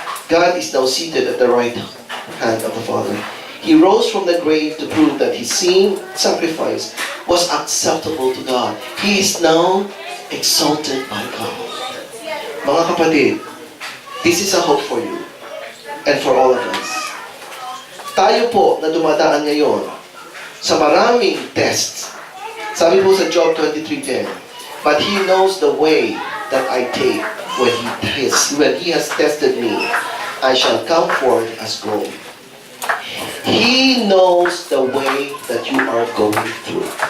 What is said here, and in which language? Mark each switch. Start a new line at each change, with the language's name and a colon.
English: God is now seated at the right hand of the Father. He rose from the grave to prove that His sin sacrifice was acceptable to God. He is now exalted by God.
Filipino: Mga kapatid,
English: this is a hope for you and for all of us.
Filipino: Tayo po na dumadaan ngayon sa maraming tests. Sabi po sa
English: Job 23:10, but He knows the way that I take when He has tested me. I shall come forth as gold. He knows the way that you are going through.